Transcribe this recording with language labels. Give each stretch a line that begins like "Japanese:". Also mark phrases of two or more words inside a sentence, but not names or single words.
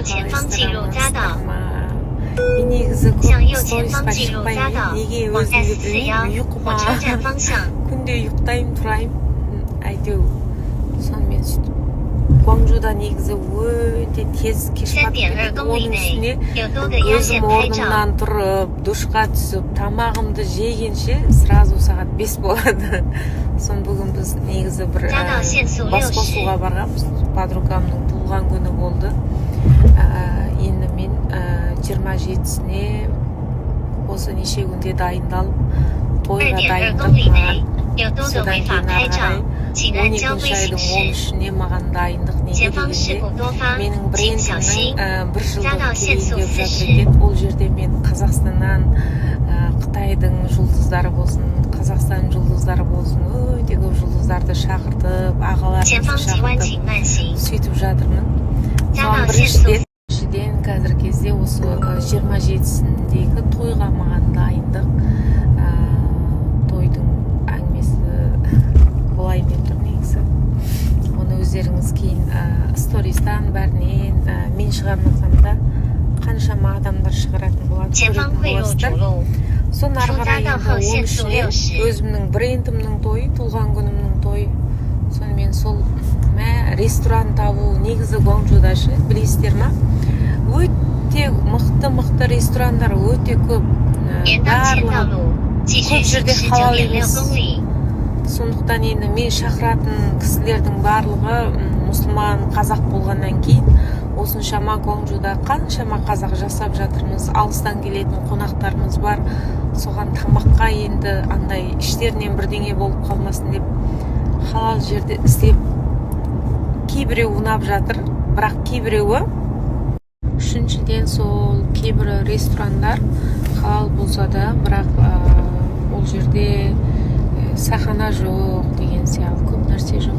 Chinese: 前方进入匝道。
Kazakh: мен негізі
Chinese: 向
Kazakh: көп
Chinese: 右前方
Kazakh: сторисқа
Chinese: 进入匝
Kazakh: шықпаймын.
Chinese: 道，
Kazakh: неге
Chinese: 往
Kazakh: өзімді
Chinese: S41
Kazakh: білмеймін,
Chinese: 火车
Kazakh: ұйқыма
Chinese: 站方向。
Kazakh: күнде ұйықтаймын, тұраймын. Әйтеу сонымен сөйтіп Гуанчжоуда негізі өте тез кеш батып кетеді.
Chinese: 3.2 公里
Kazakh: оның
Chinese: 内
Kazakh: үстіне
Chinese: 有多个压线
Kazakh: өзім
Chinese: 拍照。
Kazakh: орнымнан тұрып, душқа түсіп, тамағымды жегенше сразу сағат 5 болады. Сон бүгін біз негізі бір басқосуға барғанбыз. Подругамның туылған күні болды. Енді мен 27-сіне осы неше күнде дайындалып, тойға
Chinese: 2.2
Kazakh: дайындап
Chinese: 公里内
Kazakh: маған
Chinese: 有多个
Kazakh: содан
Chinese: 违法
Kazakh: кейін
Chinese: 拍
Kazakh: ары
Chinese: 照，
Kazakh: қарай
Chinese: 请按交
Kazakh: 12
Chinese: 规行
Kazakh: айдың
Chinese: 驶。
Kazakh: 13-іне маған дайындық неге
Chinese: 前方事
Kazakh: дегенде
Chinese: 故多发，
Kazakh: менің
Chinese: 请小心。
Kazakh: брендімнің бір
Chinese: 匝
Kazakh: жылдығы
Chinese: 道限速
Kazakh: келейін деп
Chinese: 40
Kazakh: жатыр екен. Ол жерде мен Қазақстаннан, Қытайдың жұлдыздары болсын, Қазақстан жұлдыздары болсын, өте көп жұлдыздарды шақыртып,
Chinese: 前
Kazakh: ағаларымызды
Chinese: 方急弯，
Kazakh: шақыртып
Chinese: 请慢行。
Kazakh: сөйтіп жатырмын.
Chinese: 匝
Kazakh: Соған
Chinese: 道限速
Kazakh: біріншіден қазіргі кезде осы 27-сіндегі тойға маған дайындық. Тойдың әңгімесі болайын деп тұр негізі. Оны өздеріңіз кейін стористан бәрінен мен шығармасам да қаншама адамдар шығаратын болады,
Chinese: 前方
Kazakh: көретін
Chinese: 汇入主
Kazakh: боласыздар.
Chinese: 路，
Kazakh: Соны ары
Chinese: 出匝
Kazakh: қарай
Chinese: 道
Kazakh: енді
Chinese: 后
Kazakh: оның
Chinese: 限速
Kazakh: ішіне
Chinese: 60。
Kazakh: өзімнің брендімнің тойы, туылған күнімнің тойы. Сонымен сол ресторан табу негізі Гуанчжоуда ше, білесіздер ма? Өте мықты ресторандар өте көп.
Chinese: 沿当前道
Kazakh: Барлығы
Chinese: 路继续
Kazakh: көп
Chinese: 行
Kazakh: жерде
Chinese: 驶
Kazakh: халал
Chinese: 9.6
Kazakh: емес.
Chinese: 公里。
Kazakh: Сондықтан енді мен шақыратын кісілердің барлығы мұсылман, қазақ болғаннан кейін осыншама Гуанчжоуда қаншама қазақ жасап жатырмыз. Алыстан келетін қонақтарымыз бар. Соған тамаққа енді андай іштерінен бірдеңе болып қалмасын деп халал жерде істеп, кейбіреу ұнап жатыр, бірақ кейбіреуі үшіншіден сол кейбір ресторандар халал болса да, бірақ ол жерде сахана жоқ деген сияқты көп нәрсе жоқ.